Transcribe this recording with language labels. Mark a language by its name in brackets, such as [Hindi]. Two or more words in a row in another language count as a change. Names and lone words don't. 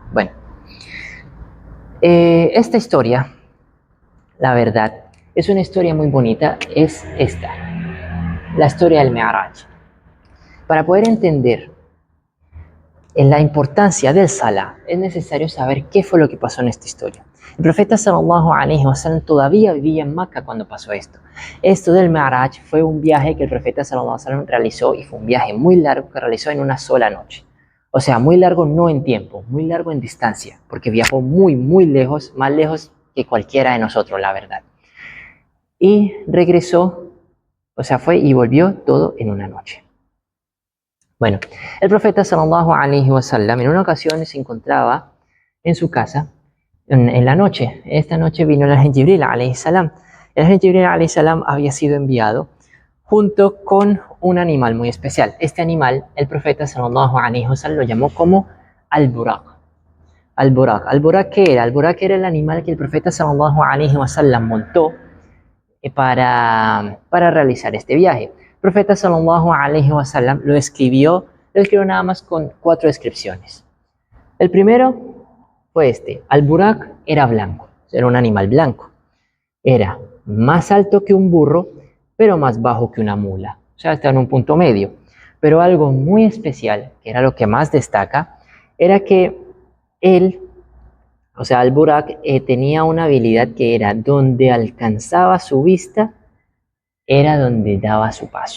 [Spanish] Bueno, esta historia, la verdad, es una historia muy bonita, es esta, la historia del Mi'raj. Para poder entender la importancia del Salah, es necesario saber qué fue lo que pasó en esta historia. El profeta [Arabic] صلى الله عليه وسلم [Spanish] todavía vivía en Meca cuando pasó esto. Esto del Mi'raj fue un viaje que el profeta [Arabic] صلى الله عليه وسلم [Spanish] realizó, y fue un viaje muy largo que realizó en una sola noche. O sea, muy largo no en tiempo, muy largo en distancia, porque viajó muy, muy lejos, más lejos que cualquiera de nosotros, la verdad. Y regresó, o sea, fue y volvió todo en una noche. Bueno, el profeta [Arabic] صلى الله عليه وسلم [Spanish] en una ocasión se encontraba en su casa en la noche. Esta noche vino el ángel Jibril [Arabic] عليه السلام. [Spanish] El ángel Jibril [Arabic] عليه السلام [Spanish] había sido enviado junto con un animal muy especial. Este animal, el profeta [Arabic] صلى الله عليه وسلم [Spanish] lo llamó como al-Buraq. Al-Buraq. ¿Al-Buraq qué era? Al-Buraq era el animal que el profeta [Arabic] صلى الله عليه وسلم [Spanish] montó para realizar este viaje. El profeta [Arabic] صلى الله عليه وسلم [Spanish] lo escribió nada más con 4 descripciones. El primero fue este: al-Buraq era blanco, era un animal blanco. Era más alto que un burro, pero más bajo que una mula. O sea, estaba en un punto medio. Pero algo muy especial, que era lo que más destaca, era que él, o sea, al-Buraq tenía una habilidad que era donde alcanzaba su vista, era donde daba su paso.